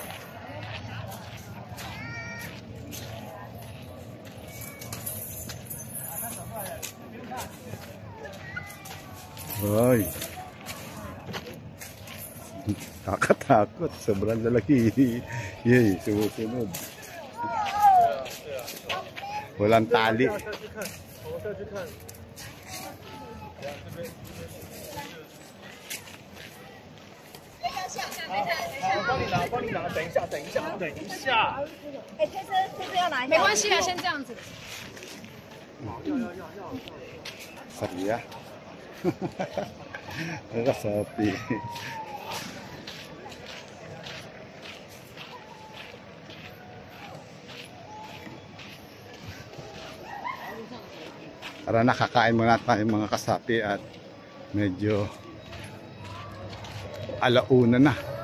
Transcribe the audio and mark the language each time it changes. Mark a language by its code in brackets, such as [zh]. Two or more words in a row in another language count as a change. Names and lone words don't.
[tl] Ay. Kakatakot, sobrang lalaki. Yay, sumusunod. Walang tali. [zh] 没关系啊，先这样子。 [tl] Saya. Kasapi. Para nakakain muna tayo mga kasapi at medyo alauna na.